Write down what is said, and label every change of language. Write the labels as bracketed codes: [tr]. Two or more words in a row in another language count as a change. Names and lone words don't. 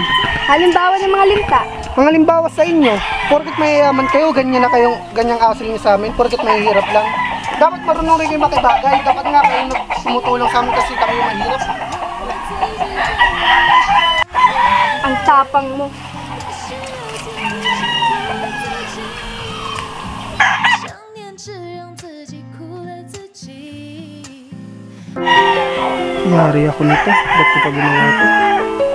[tl] Halimbawa ng mga linta. Mga limbawa sa inyo, porket mayayaman kayo, ganyan na kayong ganyang asal niyo sa amin, porket mahihirap lang. Dapat marunong rin kayo makibagay. Dapat nga kayo tumutulong sa amin kasi kami yung mahirap. Ang tapang mo. [zh] 想念只让自己苦了自己。 [tl] Yari ako nito. Ba't ko pa ginawa ito?